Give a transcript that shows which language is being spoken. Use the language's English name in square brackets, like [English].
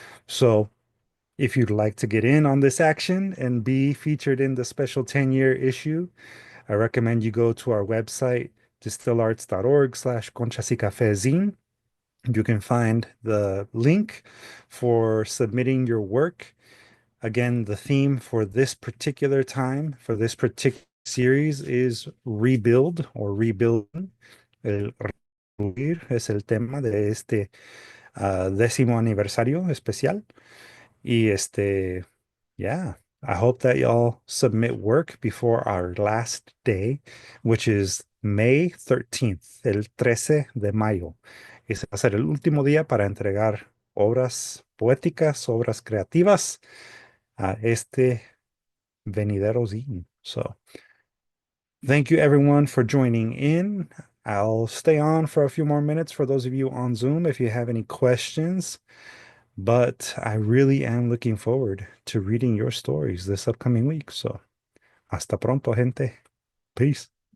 [English] So if you'd like to get in on this action and be featured in the special 10-year issue, I recommend you go to our website, distillarts.org/Conchas y Café zine. You can find the link for submitting your work. Again, the theme for this particular time, for this particular series is rebuild or rebuilding. [Spanish] El reconstruir es el tema de este 10º aniversario especial. [English] Y yeah, I hope that y'all submit work before our last day, which is May 13th, [Spanish] el 13 de mayo. Ese va a ser el último día para entregar obras poéticas, obras creativas a este venidero zine. [English] So thank you everyone for joining in. I'll stay on for a few more minutes for those of you on Zoom if you have any questions. But I really am looking forward to reading your stories this upcoming week. So [Spanish] hasta pronto, gente. [English] Peace.